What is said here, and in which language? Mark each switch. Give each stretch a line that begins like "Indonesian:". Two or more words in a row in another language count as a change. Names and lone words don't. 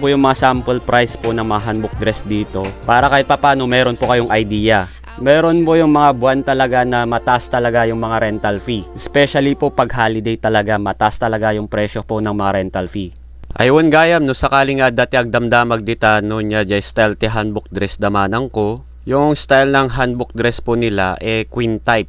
Filipino: po yung mga sample price po ng mga
English: handbook dress
Filipino: dito para kahit papano meron po kayong idea. Meron po yung mga buwan talaga na mataas talaga yung mga
English: rental fee.
Filipino: Especially po pag holiday talaga, mataas talaga yung presyo po ng mga
English: rental fee.
Iloko: Ayun gayam, no sakaling nga dati agdamdamag dita no nya jay style ti
English: handbook dress
Iloko: damanang ko.
Filipino: Yung style ng
English: handbook dress
Filipino: po nila queen type.